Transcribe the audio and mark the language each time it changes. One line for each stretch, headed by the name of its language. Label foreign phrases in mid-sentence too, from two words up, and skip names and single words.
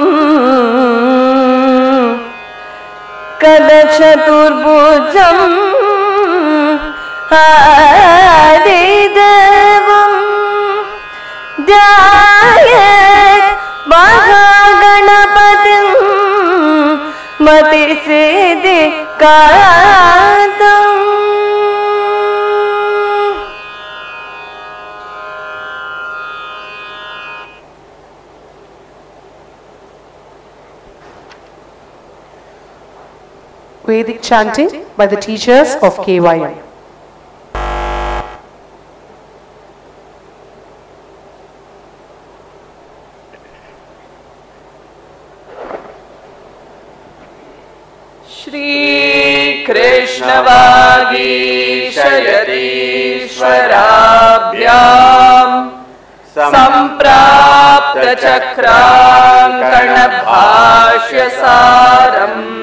Sanskrit: kadachaturbhujam adidevam dhyayet mahaganapatim matisiddhi kadam.
English: Vedic chanting by the teachers of KYM.
Sanskrit: Shri Krishna Vagishayatishwarabhyam Samprapta Chakrankarna Bhashya Saram